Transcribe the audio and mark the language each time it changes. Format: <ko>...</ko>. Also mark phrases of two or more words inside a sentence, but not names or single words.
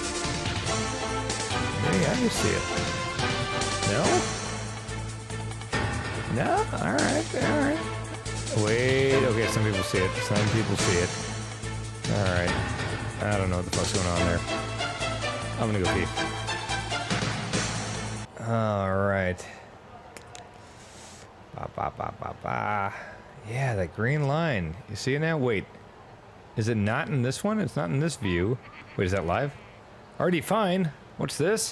<en>Yeah, you see it. No? No? Alright, alright. Wait, okay, some people see it. Some people see it. Alright. I don't know what the fuck's going on there. I'm gonna go pee. Alright. Ba ba ba ba ba. Yeah, that green line. You see it now? Wait. Is it not in this one? It's not in this view. Wait, is that live? Already fine. What's this?</en>